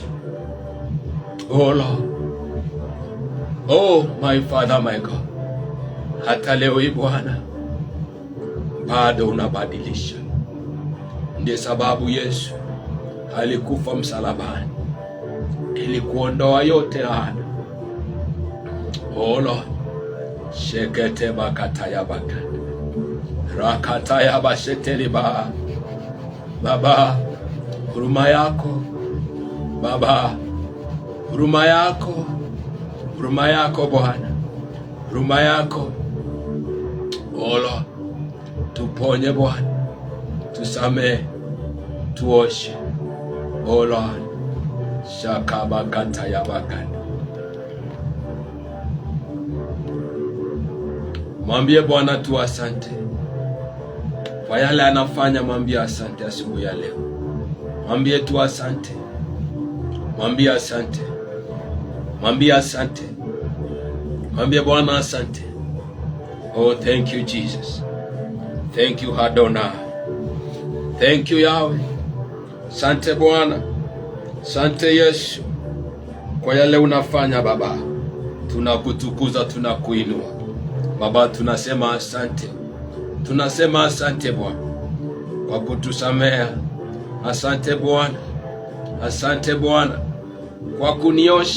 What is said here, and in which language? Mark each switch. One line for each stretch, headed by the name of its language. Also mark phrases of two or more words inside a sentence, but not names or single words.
English: Oh Lord, my Father, my God,
Swahili: hata leo hii Bwana bado unabadilisha. Ndiye sababu Yesu alikufa msalabani ili kuondoa yote laana.
English: Oh Lord, shekete bakata ya baganda rakata ya basheteli ba.
Swahili: Baba, huruma yako Baba, huruma yako, huruma yako Bwana, huruma yako.
English: Oh Lord,
Swahili: tuponye Bwana, tusamee, tuoshe.
English: Oh Lord, shakabakata ya baganda.
Swahili: Mwambie Bwana tu asante kwa yale anafanya. Mwambie asante asubuhi ya leo. Mwambie tu asante, mwambie asante, mwambie asante, mwambie Bwana asante.
English: Oh, thank you Jesus, thank you Adonai, thank you Yahweh.
Swahili: Asante Bwana, asante Yesu kwa yale unafanya Baba. Tunakutukuza, tunakuinua Baba, tunasema asante, tunasema asante Bwana kwa kutusamea. Asante Bwana, asante Bwana kwa kuniosha.